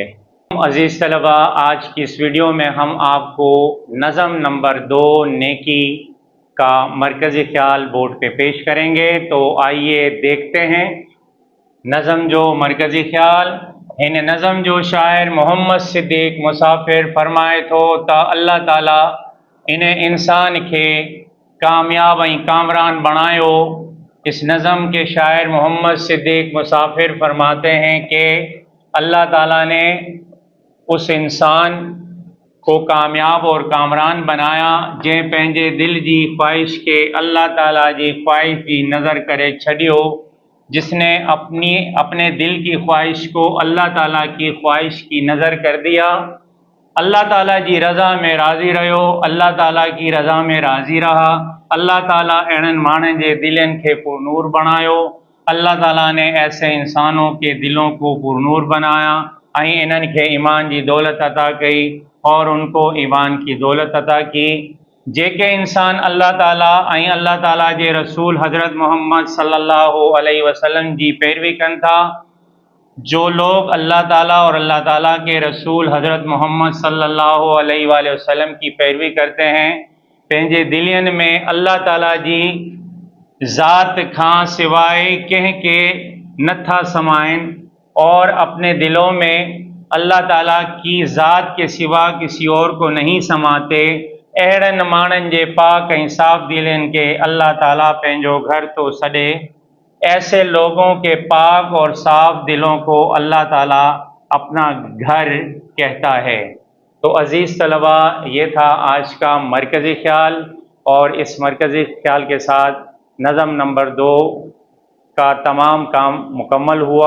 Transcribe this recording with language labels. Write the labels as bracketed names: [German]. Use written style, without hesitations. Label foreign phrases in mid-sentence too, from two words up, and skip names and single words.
[Urdu] عزیز طلبہ، آج کی اس ویڈیو میں ہم آپ کو نظم نمبر 2 نیکی کا مرکزی خیال بورڈ پہ پیش کریں گے. تو آئیے دیکھتے ہیں نظم جو مرکزی خیال. [Sindhi] इन नज़म जो शायर मोहम्मद सिद्दीक मुसाफिर फरमाए थो त अल्लाह ताला इन इंसान के कामयाब ऐं कामरान बणायो। [Urdu] اس نظم کے شاعر محمد صدیق مسافر فرماتے ہیں کہ اللہ تعالیٰ نے اس انسان کو کامیاب اور کامران بنایا [Sindhi] जंहिं पंहिंजे दिल जी ख्वाहिश के अल्लाह ताला जी ख्वाहिश जी नज़र करे छॾियो, [Urdu] جس نے اپنے دل کی خواہش کو اللہ تعالیٰ کی خواہش کی نذر کر دیا. [Sindhi] अल्लाह ताला जी रज़ा में राज़ी रहियो, [Urdu] اللہ تعالیٰ کی رضا میں راضی رہا. [Sindhi] अल्लाह ताला अहिड़नि माण्हुनि जे दिलनि खे पुरनूर बणायो। [Urdu] اللہ تعالیٰ نے ایسے انسانوں کے دلوں کو پرنور بنایا [Sindhi] ऐं इन्हनि खे ईमान जी दौलत अता कई [Urdu] اور ان کو ایمان کی دولت عطا کی. [Sindhi] जेके इंसान अल्लाह ताला ऐं अल्लाह ताला जे रसूल हज़रत मोहम्मद [Arabic] صلى الله عليه وسلم [Sindhi] जी पैरवी कनि था, [Urdu] جو لوگ اللہ تعالیٰ اور اللہ تعالیٰ کے رسول حضرت محمد [Arabic] صلى الله عليه وسلم [Urdu] کی پیروی کرتے ہیں, [Sindhi] पंहिंजे दिलियुनि में अल्लाह ताला जी ज़ात खां सिवाय कंहिं के नथा समाइनि [Urdu] اور اپنے دلوں میں اللہ تعالیٰ کی ذات کے سوا کسی اور کو نہیں سماتے. [Sindhi] अहिड़नि माण्हुनि जे पाक ऐं साफ़ दिलनि के अल्लाह ताला पंहिंजो घर तो सॾे। [Urdu] ایسے لوگوں کے پاک اور صاف دلوں کو اللہ تعالیٰ اپنا گھر کہتا ہے. تو عزیز طلبہ، یہ تھا آج کا مرکزی خیال، اور اس مرکزی خیال کے ساتھ نظم نمبر 2 کا تمام کام مکمل ہوا.